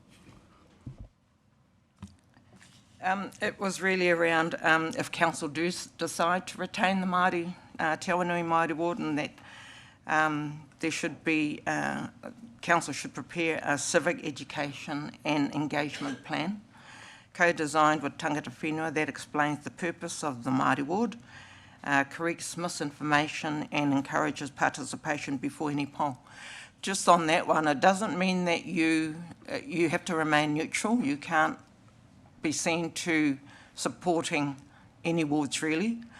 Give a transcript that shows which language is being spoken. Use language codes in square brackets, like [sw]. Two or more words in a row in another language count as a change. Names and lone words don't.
[en] It was really around if council do decide to retain the Māori, Te Awanui Māori Ward, and that there should be, council should prepare a civic education and engagement plan, co-designed with [mi] tangata whenua [en] that explains the purpose of the Māori Ward, corrects misinformation and encourages participation before any poll. Just on that one, it doesn't mean that you have to remain neutral. You can't be seen to supporting any wards really.